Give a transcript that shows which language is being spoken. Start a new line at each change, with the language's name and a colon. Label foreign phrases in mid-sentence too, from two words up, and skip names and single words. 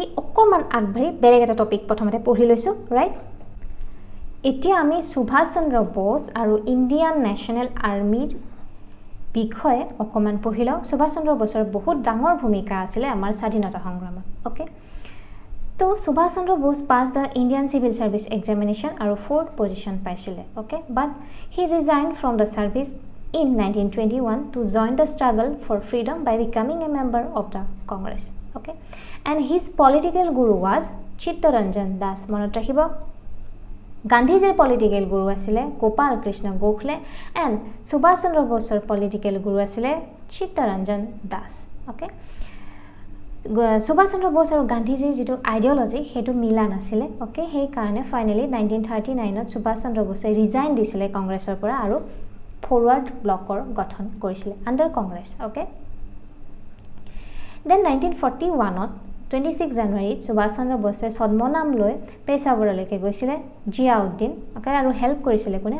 Assamese: অকমান আগবাঢ়ি বেলেগ এটা টপিক প্ৰথমতে পঢ়ি লৈছো ৰাইট এতিয়া আমি সুভাষ চন্দ্ৰ বোস আৰু ইণ্ডিয়ান নেশ্যনেল আৰ্মিৰ বিষয়ে অকমান পঢ়িলো সুভাষ চন্দ্ৰ বোসৰ বহুত ডাঙৰ ভূমিকা আছিল আমাৰ স্বাধীনতা সংগ্ৰামত
English: okay so Subhash Chandra Bose pass the Indian Civil Service examination আৰু 4th পজিশন পাইছিলে okay but he resign from the service in 1921 to join the struggle for freedom by becoming a member of the Congress okay and his political guru was
Assamese: Chittaranjan Das মনত ৰাখিবা Gandhi's
English: political guru
Assamese: asile Gopal Krishna Gokhale and Subhash Chandra Bosor
English: political guru
Assamese: asile Chittaranjan Das okay Subhash Chandra Bose আৰু গান্ধীজীৰ যেটো আইডিওলজি হেতু মিলা নাছিলে ওকে সেই কাৰণে ফাইনালি 1939 ত সুভাষ চন্দ্ৰ বসে ৰিজাইন দিছিলে কংগ্ৰেছৰ পৰা আৰু ফৰৱাৰ্ড ব্লকৰ গঠন কৰিছিল
English: under Congress okay
Assamese: দেন 1941 ত 26 জানুৱাৰী সুভাষ চন্দ্ৰ বসে ছদ্মনাম লৈ পেছাৱৰলৈকে গৈছিলে জিয়াউদ্দিন ওকে আৰু হেল্প কৰিছিলে কোনে